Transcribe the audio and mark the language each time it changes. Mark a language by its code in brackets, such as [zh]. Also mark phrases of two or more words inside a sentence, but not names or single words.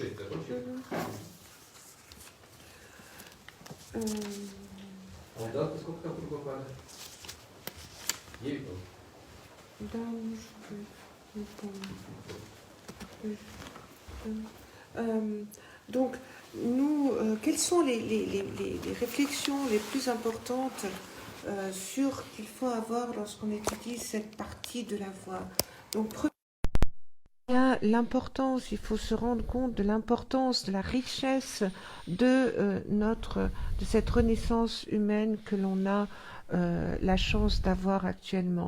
[ru] 6 закончили. А да, сколько там кругов ада? 9, по-моему. Да, может быть, не помню. [fr] Donc, nous, quelles sont les réflexions les plus importantes sur qu'il faut avoir lorsqu'on étudie cette partie de la voix. Donc, l'importance, il faut se rendre compte de l'importance, de la richesse de cette renaissance humaine que l'on a la chance d'avoir actuellement.